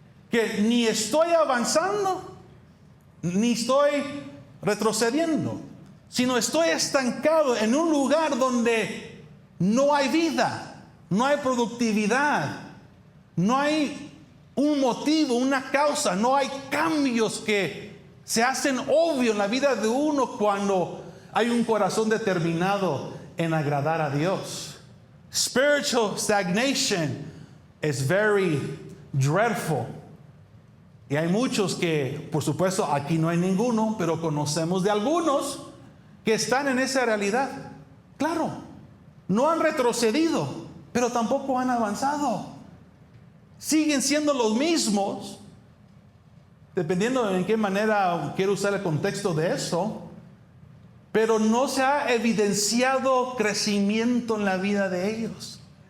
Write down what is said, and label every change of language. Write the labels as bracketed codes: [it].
[es] Que ni estoy avanzando, ni estoy retrocediendo, sino estoy estancado en un lugar donde no hay vida, no hay productividad, no hay un motivo, una causa, no hay cambios que se hacen obvios en la vida de uno cuando hay un corazón determinado en agradar a Dios. [en] Spiritual stagnation is very dreadful. [es] Y hay muchos que, por supuesto, aquí no hay ninguno, pero conocemos de algunos que están en esa realidad. Claro, no han retrocedido, pero tampoco han avanzado. Siguen siendo los mismos, dependiendo en qué manera quiero usar el contexto de eso, pero no se ha evidenciado crecimiento en la vida de ellos.